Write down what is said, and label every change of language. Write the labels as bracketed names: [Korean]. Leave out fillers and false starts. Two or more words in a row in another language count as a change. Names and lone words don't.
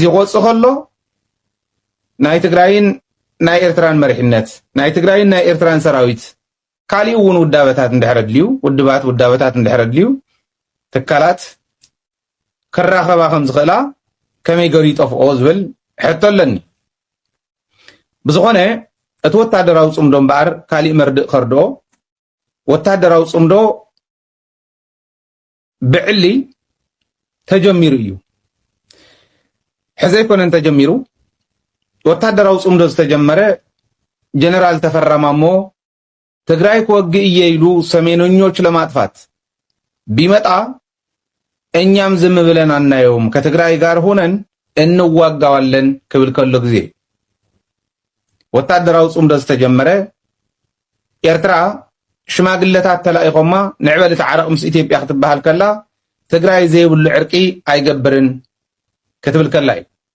[Tigrinya] ክወፅእ ከሎ ናይ ትግራይን ናይ ኤርትራን መሪሕነት ናይ ትግራይን ናይ ኤርትራን ሰራዊት ካሊእ እውን ውዳበታት እንድሕር ድልዩ ውዳበታት እንድሕር ድልዩ ትካላት ክራኸባ ከም ዝኽእላ ከመይ ገይሩ ይጠፍኦ ዝብል ሕቶ ኣለኒ። ብዝኾነ እቲ ወታደራዊ ጽምዶ እምበኣር ካሊእ መርድእ ከርድኦ ወታደራዊ ጽምዶ ብዕሊ ተጀሚሩ እዩ። ሕዚ ኣይኮነን ተጀሚሩ ወታደራዊ ጽምዶ ዝተጀመረ ጀነራል ተፈራ ማሞ ትግራይ ክወግእ እየ ኢሉ [Amharic] ሰሜነኞች ለማጥፋት ቢመጣ እኛም ዝም ብለን አናየውም ከትግራይ ጋር ሆነን እንዋጋዋለን [Tigrinya] ክብል ከሎ ጊዜ ወታደራዊ ጽምዶ ዝተጀመረ ኤርትራ ሽማግለታት ተላኢኾማ ንዕበል ተዓረቕ ምስ ኢትዮጵያ ክትበሃል ከላ ትግራይ ዘይብሉ ዕርቂ ኣይገብርን ክትብል ከላ እዩ።